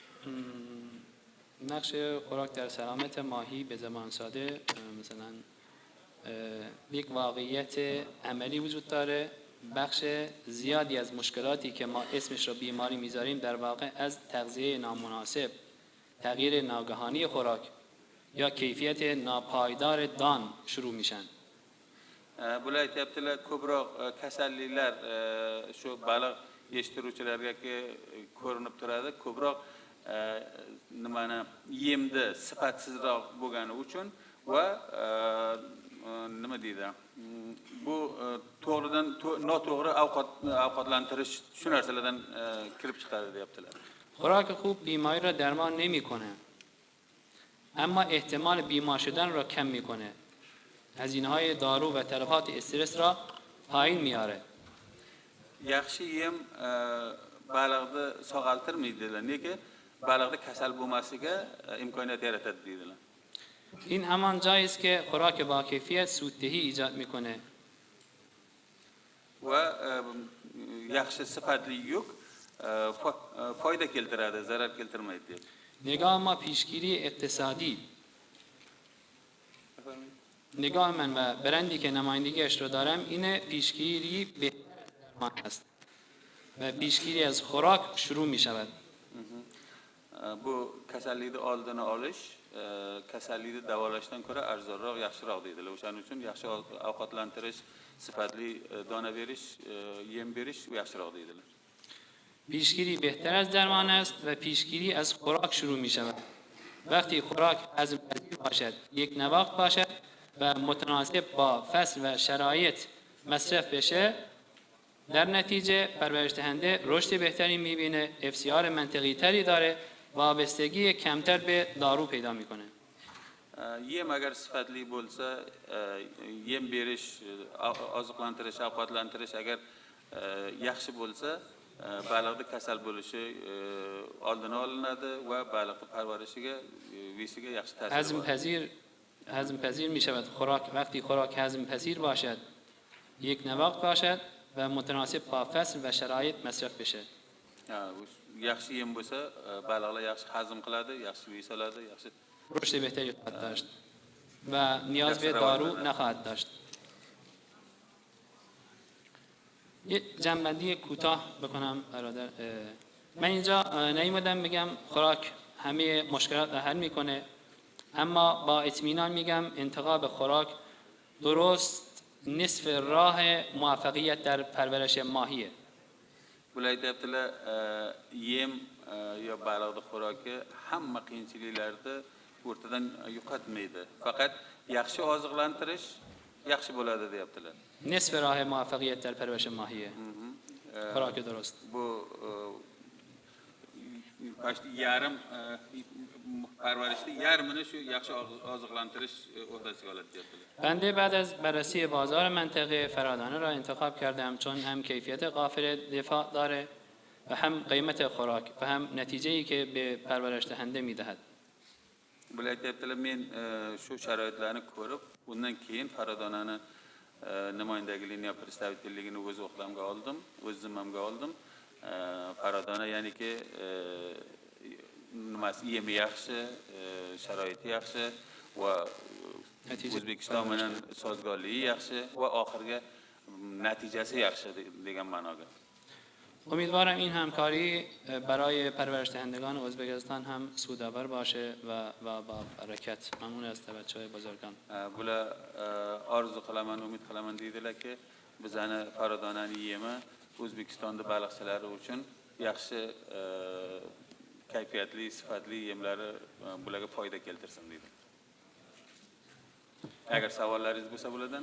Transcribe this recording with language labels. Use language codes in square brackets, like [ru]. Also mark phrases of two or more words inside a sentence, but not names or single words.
[fa] نقش خوراک در سلامت ماهی به زبان ساده مثلا یک واقعیت عملی وجود داره. بخش زیادی از مشکلاتی که ما اسمش رو بیماری میذاریم در واقع از تغذیه نامناسب، تغییر ناگهانی خوراک یا کیفیت ناپایدار دان شروع میشن. [uz] Bular aytayaptilar, ko'proq kasalliklar shu baliq yetishtiruvchilarga ko'rinib turadi. Ko'proq nimani yemda sifatsizroq bo'lgani uchun va nima deydi? Bu to'g'ridan noto'g'ri ovqatlantirish shu narsalardan kirib chiqadi deyaptilar. [fa] خوراک خوب بیماری را درمان نمیکنه، اما احتمال بیمار شدن را کم میکنه. هزینه‌های دارو و تلفات استرس را پایین میاره. [uz] Yaxshi yem baliqni sog'altirmaydilar, nega baliqda kasal bo'lmasiga imkoniyat yaratadi deydilar. [fa] این همان جایی است که خوراک با کیفیت سوددهی ایجاد میکنه. [uz] Va yaxshi sifatli yuk foyda keltiradi, zarar keltirmaydi deydi. [fa] نگاه ما پیشگیری اقتصادی، نگاه من و برندی که نمایندگیش رو دارم اینه پیشگیری بهتر درمان است و پیشگیری از خوراک شروع می شود. [uz] Bu kasallikni oldini olish kasallikni davolashdan ko'ra arzonroq, yaxshiroq deydilar. O'shaning uchun yaxshi ovqatlantirish, sifatli dona berish, yem berish yaxshiroq deydilar. [fa] پیشگیری بهتر از درمان است و پیشگیری از خوراک شروع می شود. وقتی خوراک هضم‌پذیر باشد، یک نواخت باشد و متناسب با فصل و شرایط مصرف بشه، در نتیجه پرورش دهنده رشد بهتری می‌بینه، FCR منطقی تری داره، وابستگی کمتر به دارو پیدا میکنه. [uz] Yem agar sifatli bo'lsa, yem berish, oziqlantirish, ovqatlantirish agar yaxshi bo'lsa, baliqning kasal bo'lishi oldini olinadi va baliqning parvarishiga, vesiga yaxshi ta'sir qiladi. [fa] هضم‌پذیر می‌شود. خوراک وقتی خوراک هضم‌پذیر باشد، یک نواخت باشد و متناسب با فصل و شرایط مصرف بشه. [uz] Yaxshi yem bo'lsa, baliqlar yaxshi hazm qiladi, yaxshi vesaladi, yaxshi [fa] رشد بهتری خواهد داشت و نیاز به دارو نخواهد داشت. یه جنبندی کوتاه بکنم برادر. من اینجا نیومدم بگم خوراک همه مشکلات را حل میکنه، اما با اطمینان میگم انتخاب خوراک درست نصف راه موفقیت در پرورش ماهیه. [uz] Bular aytibdilar, yem yo baliqning xo'roki hamma qiyinchiliklarni o'rtadan yo'qotmaydi. Faqat yaxshi oziqlantirish yaxshi bo'ladi deyaptilar. [fa] نصف راه موفقیت در پرورش ماهیه. خوراک درست. [uz] Bu yarim parvarishni yarmini shu yaxshi oziqlantirish o'rdasiga oladi deyaptilar. [fa] بنده بعد از بررسی بازار منطقه فرادانه را انتخاب کردم چون هم کیفیت قافل دفاع داره و هم قیمت خوراک و هم نتیجه‌ای که به پرورش دهنده می‌دهد. [uz] Bular aytibdilar, men shu sharoitlarni ko'rib, undan keyin Faradonani nimoyandagiligining yo представительligini o'z o'qdamga oldim, o'z zimmamga oldim. Faradona ya'niki nimasi yemi yaxshi, sharoiti yaxshi va O'zbekiston bilan sozgorligi yaxshi va oxirgi natijasi yaxshi degan ma'noga. [fa] امیدوارم این همکاری برای پرورش دهندگان ازبکستان هم سودآور باشه و با برکت. ممنون از توجه بزرگان. [uz] Bular orzu qilaman, umid qilaman deydilar-ki, bizani Faradonani yemi O'zbekistonda baliqchilari uchun yaxshi kayfiyatli, sifatli yemlari bularga foyda keltirsin deydi. Agar savollaringiz bo'lsa bulardan.